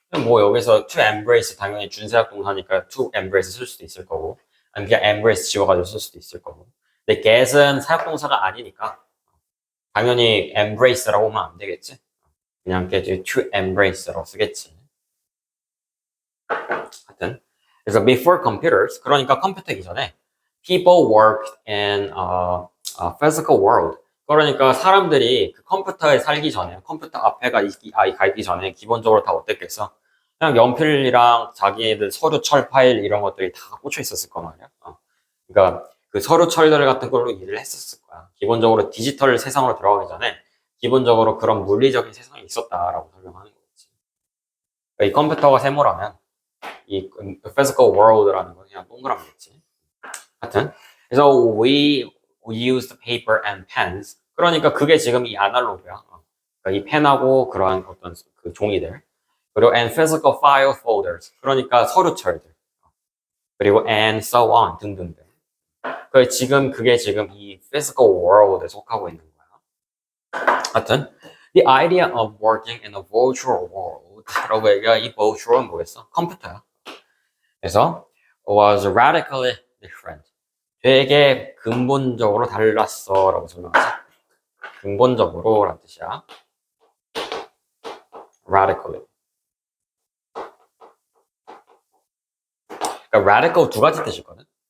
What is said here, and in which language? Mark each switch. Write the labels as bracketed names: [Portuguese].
[Korean] 뭐 여기서 [English] to embrace [Korean] 당연히 준사역 동사니까 to embrace 쓸 수도 있을 거고, 아니 그냥 embrace 지워가지고 쓸 수도 있을 거고. 근데 get은 사역 동사가 아니니까 당연히 embrace라고 하면 안 되겠지. 그냥 get to embrace라고 쓰겠지. 하여튼 그래서 [English] before computers, [Korean] 그러니까 컴퓨터이기 전에 [English] people worked in a physical world. [Korean] 그러니까 사람들이 그 컴퓨터에 살기 전에, 컴퓨터 앞에가 가 있기 전에 기본적으로 다 어땠겠어? 그냥 연필이랑 자기들 서류 철 파일 이런 것들이 다 꽂혀 있었을 거 말이야. 그러니까 그 서류 철들 같은 걸로 일을 했었을 거야. 기본적으로 디지털 세상으로 들어가기 전에 기본적으로 그런 물리적인 세상이 있었다라고 설명하는 거지. 그러니까 이 컴퓨터가 세모라면 이 physical world라는 건 그냥 동그라미겠지. 하여튼 그래서 [English] we used paper and pens. [Korean] 그러니까 그게 지금 이 아날로그야. 그러니까 이 펜하고 그러한 어떤 그 종이들. 그리고 [English] and physical file folders. [Korean] 그러니까 서류철들. 그리고 [English] and so on [Korean] 등등등. 지금 그게 지금 이 physical world에 속하고 있는 거야. 하여튼 [English] the idea of working in a virtual world라고 [Korean] 얘기가 이 virtual은 뭐겠어? 컴퓨터야. 그래서 [English] was radically different. [Korean] 되게 근본적으로 달랐어 라고 설명하지. 근본적으로 라는 뜻이야. [English] radically. [Korean] 그러니까 radical 두 가지 뜻이거든.